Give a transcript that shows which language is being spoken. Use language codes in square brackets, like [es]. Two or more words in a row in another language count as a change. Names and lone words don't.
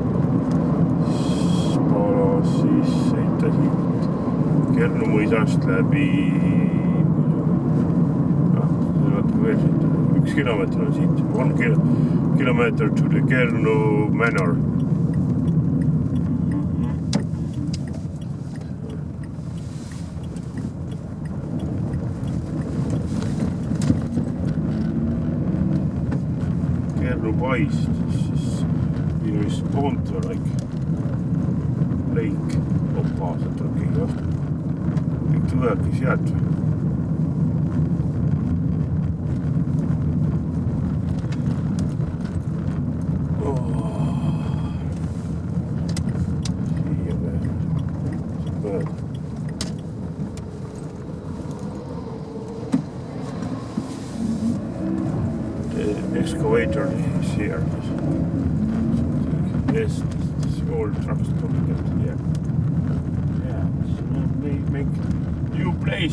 [et] Siis sõita siit Kernu mõisast läbi. Veel sõita, 1 kilomeeter on siit, 1 kilomeeter [en] to the Kernu Manor. [et] Paist, siis minu vist Ponto Lake. Opa, sealt tuleb keegi vastu. Kõik tulevadki sealt või? Siia veel. Mööda. [en] Excavator is here. Yes, this old trucks coming out here. Yeah, so make new place.